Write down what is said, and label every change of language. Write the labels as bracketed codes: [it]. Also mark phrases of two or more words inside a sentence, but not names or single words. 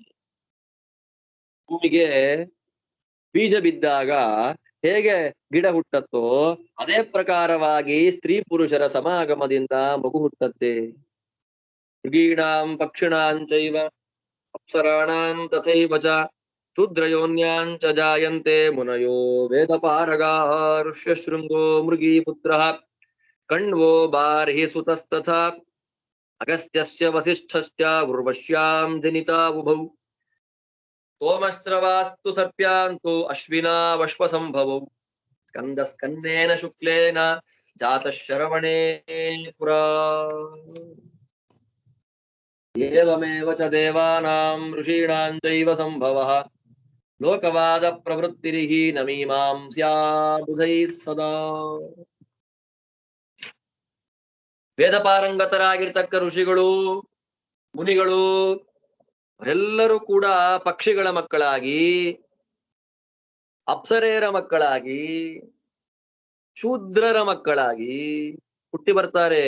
[kn] ಭೂಮಿಗೆ ಬೀಜ ಬಿದ್ದಾಗ ಹೇಗೆ ಗಿಡ ಹುಟ್ಟತ್ತೋ, ಅದೇ ಪ್ರಕಾರವಾಗಿ ಸ್ತ್ರೀ ಪುರುಷರ ಸಮಾಗಮದಿಂದ ಮಗು ಹುಟ್ಟತ್ತೆ. [sa] ಮೃಗೀಣಾಂ ಪಕ್ಷಿಣಾಂಚೈವ ಅಪ್ಸರಾಣಾಂ ತಥೈವ ಚ ಶೂದ್ರಯೋನ್ಯಾಂಚ ಜಾಯಂತೆ ಮುನಯೋ ವೇದಪಾರಗಾ. ಋಷ್ಯಶೃಂಗೋ ಮೃಗೀ ಪುತ್ರಃ ಕಣ್ವೋ ಬಾರ್ಹಿ ಸುತಸ್ತಥಾ ಅಗಸ್ತ್ಯಸ್ಯ ವಸಿಷ್ಠಸ್ಯ ಉರ್ವಶ್ಯಾಂ ಜನಿತಾ ಉಭೌ. ಸೋಮಶ್ರವಾಸ್ತು ಸರ್ಪ್ಯಾಂತು ಅಶ್ವಿನಾ ವಶ್ವ ಸಂಭವೌ. ಸ್ಕಂದೇನ ಶುಕ್ಲೇನ ಜಾತ ಶರವಣೇ ಪುರಾ. ಏವಮೇವ ಚ ದೇವಾನಾಂ ಋಷೀಣಾಂ ಚೈವ ಸಂಭವಃ ಲೋಕವಾದ ಪ್ರವೃತ್ತಿರಿಹಿ ನಮೀಮಾಂ ಸ್ಯಾ ಬುಧೈಃ ಸದಾ. [kn] ವೇದ ಪಾರಂಗತರಾಗಿರ್ತಕ್ಕ ಋಷಿಗಳು ಮುನಿಗಳು ಅವರೆಲ್ಲರೂ ಕೂಡ ಪಕ್ಷಿಗಳ ಮಕ್ಕಳಾಗಿ, ಅಪ್ಸರೆಯರ ಮಕ್ಕಳಾಗಿ, ಶೂದ್ರರ ಮಕ್ಕಳಾಗಿ ಹುಟ್ಟಿ ಬರ್ತಾರೆ.